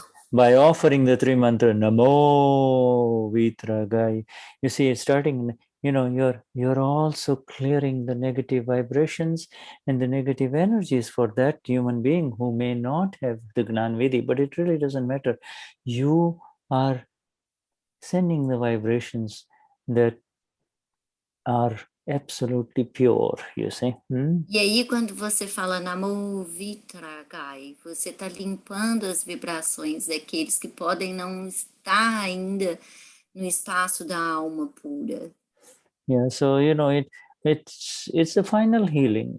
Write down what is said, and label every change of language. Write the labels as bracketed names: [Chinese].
[English] By offering the Tri Mantra, Namo Vitragai, you see, it's starting, you're also clearing the negative vibrations and the negative energies for that human being who may not have the Gnan Vidhi, but it really doesn't matter. You are sending the vibrations that are absolutely pure, you see. [Portuguese] E aí, quando você fala Namo Vitragai, você está limpando as vibrações daqueles que podem não estar ainda no espaço da alma pura. [English] Yeah, so it's the final healing.